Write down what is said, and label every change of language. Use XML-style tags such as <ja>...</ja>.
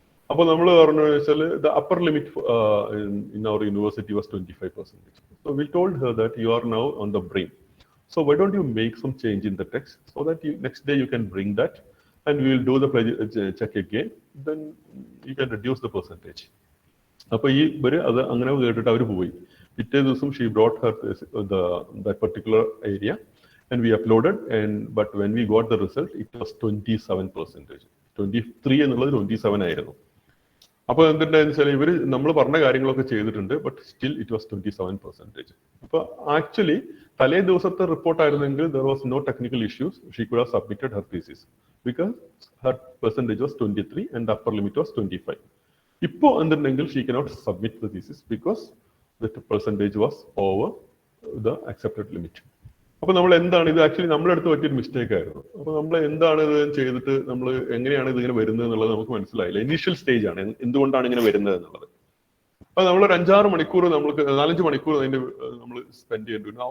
<ml>അപ്പോൾ നമ്മൾ പറഞ്ഞു വെച്ചാൽ</ml> <en>The upper limit in our university was 25%. So we told her that you are now on the brain. So why don't you make some change in the text so that next day you can bring that and we will do the check again, then you can reduce the percentage.</en> <ml>അപ്പോൾ ഈ അത് അങ്ങനെ കേട്ടിട്ട് അവർ പോയി. പിറ്റേ ദിവസം</ml> <en>she brought her that particular area and we uploaded, but when we got the result it was 27%.</en> <ml>23 എന്നുള്ളത് 27 ആയിരുന്നു. അപ്പോൾ എന്തുണ്ടായെന്ന് വെച്ചാൽ ഇവര് നമ്മൾ പറഞ്ഞ കാര്യങ്ങളൊക്കെ ചെയ്തിട്ടുണ്ട്,</ml> <en>but still it was</en> <ml>27%. അപ്പോൾ ആക്ച്വലി തലേ ദിവസത്തെ റിപ്പോർട്ട് ആയിരുന്നെങ്കിൽ</ml> <en>there was no technical issues, she could have submitted her thesis because her percentage was 23 and the upper limit was 25.</en> <ml>ഇപ്പോൾ എന്തുണ്ടെങ്കിൽ</ml> <en>she cannot submit the thesis because the percentage was over the accepted limit.</en> <ml>അപ്പോൾ നമ്മൾ എന്താണ് ഇത് actually നമ്മുടെ അടുത്ത് പറ്റിയൊരു mistake ആയിരുന്നു. അപ്പോൾ നമ്മൾ എന്താണ് ഇത് ചെയ്തിട്ട് നമ്മൾ എങ്ങനെയാണ് ഇതിങ്ങനെ വരുന്നത് എന്നുള്ളത് നമുക്ക് മനസ്സിലായില്ല. ഇനീഷ്യൽ സ്റ്റേജ് ആണ് എന്തുകൊണ്ടാണ് ഇങ്ങനെ വരുന്നത് എന്നുള്ളത്. അപ്പോൾ നമ്മളൊരു 4-5 മണിക്കൂർ അതിന്റെ നമ്മൾ സ്പെൻഡ് ചെയ്യേണ്ടി വരും.</ml>